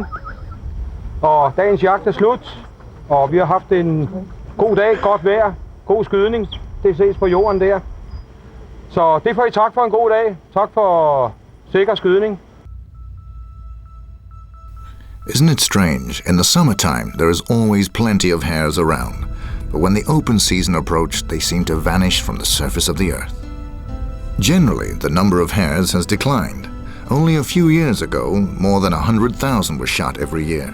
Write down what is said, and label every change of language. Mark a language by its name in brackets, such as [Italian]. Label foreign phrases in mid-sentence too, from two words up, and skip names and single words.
[Danish] og dagens jagt er slut, og vi har haft en god dag, godt vejr, god skydning, det ses på jorden der. Så det får I tak for en god dag, tak for sikker skydning. [English] Isn't it strange? In the summertime, there is always plenty of hares around, but when the open season approached, they seem to vanish from the surface of the earth. Generally, the number of hares has declined. Only a few years ago, more than 100,000 were shot every year.